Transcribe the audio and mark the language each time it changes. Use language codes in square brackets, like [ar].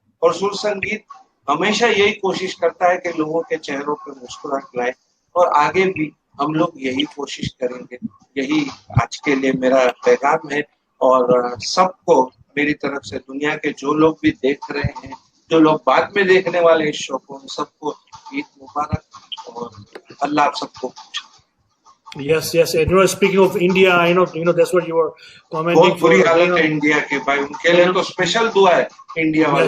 [hi] और सुर संगीत हमेशा यही कोशिश करता है कि लोगों के चेहरों पे मुस्कुराहट लाए, और आगे भी हम लोग यही कोशिश करेंगे. यही आज के लिए मेरा पैगाम है. और सबको मेरी तरफ से, दुनिया के जो लोग भी देख रहे हैं, जो लोग बाद में देखने वाले इस शो को, उन सबको ईद मुबारक, और अल्लाह आप सबको. [en] Yes. And speaking of India, I know that's what you were commenting. [hi] बहुत बुरी हालत है इंडिया के भाई, उनके लिए तो स्पेशल दुआ है इंडिया वालों.